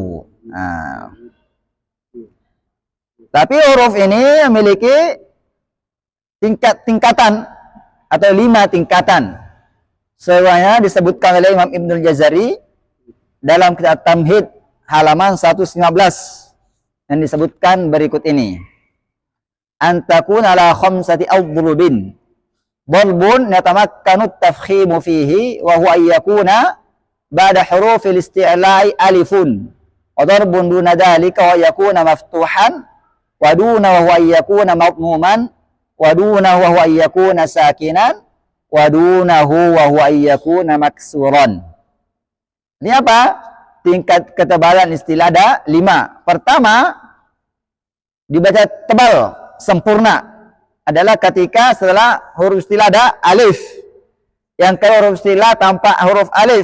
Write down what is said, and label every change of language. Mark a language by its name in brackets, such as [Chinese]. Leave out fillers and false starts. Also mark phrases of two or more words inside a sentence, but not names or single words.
[Indonesian] Tapi huruf ini memiliki tingkatan atau 5 tingkatan. Semuanya disebutkan oleh Imam Ibnul Jazari dalam kitab Tamhid halaman 115 yang disebutkan berikut ini. [Arabic] أن تكون على خمسة أضرب. ضرب يتمكن التفخيم فيه وهو أن يكون بعد حروف الاستعلاء ألف. وضرب دون ذلك ويكون مفتوحا ودون وهو أن يكون مضموما ودون وهو أن يكون ساكنا ودونه وهو أن يكون مكسورا. [Indonesian] Ini apa? Tingkat ketebalan istilah ada 5. Pertama, dibaca tebal, sempurna adalah ketika setelah huruf istilah ada alif. Yang kedua huruf istilah tanpa huruf alif.